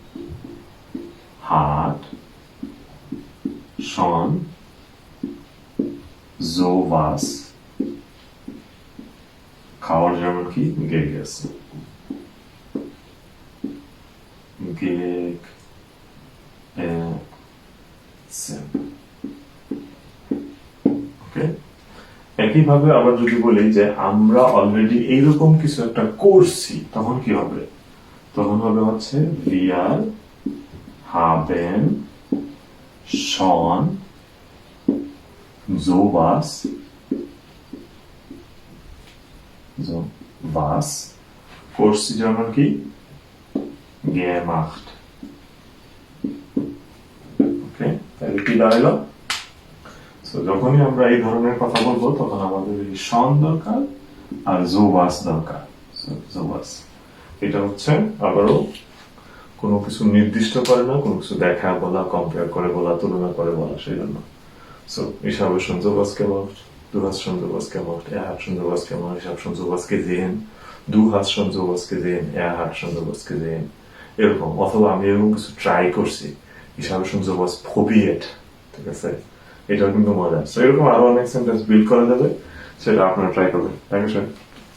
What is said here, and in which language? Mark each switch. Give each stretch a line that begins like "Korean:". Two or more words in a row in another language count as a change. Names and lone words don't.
German: hat schon sowas,
Bangla: খাওয়ার যেমন কি গেগেছে, ওকে। একইভাবে আবার যদি বলি যে আমরা অলরেডি এইরকম কিছু একটা করছি, তখন কি হবে, তখন হবে হচ্ছে
German: wir haben schon sowas
Bangla: করছি যেমন কি gemacht, ওকে। তাহলে কি দাঁড়ালো, যখনই আমরা এই ধরনের কথা বলবো তখন আমাদের এই শন দরকার আর জোভাস দরকার। জোভাস এটা হচ্ছে আবারও কোনো কিছু নির্দিষ্ট করে না, কোনো কিছু দেখা বলা, কম্পেয়ার করে বলা, তুলনা করে বলা, সেই জন্য।
German: Ich habe schon sowas gemacht, du hast schon sowas gemacht, er hat schon sowas gemacht, ich habe schon sowas gesehen, du hast schon sowas gesehen, er hat schon sowas gesehen,
Bangla: এরকম। অথবা আমি এরকম কিছু ট্রাই করছি,
German: ich habe schon sowas probiert,
Bangla: ঠিক আছে, এটাও কিন্তু মজা। এরকম আরো অনেক
English: sentence build
Bangla: করা যাবে, সেটা আপনারা ট্রাই করবেন।
English: thank you sir.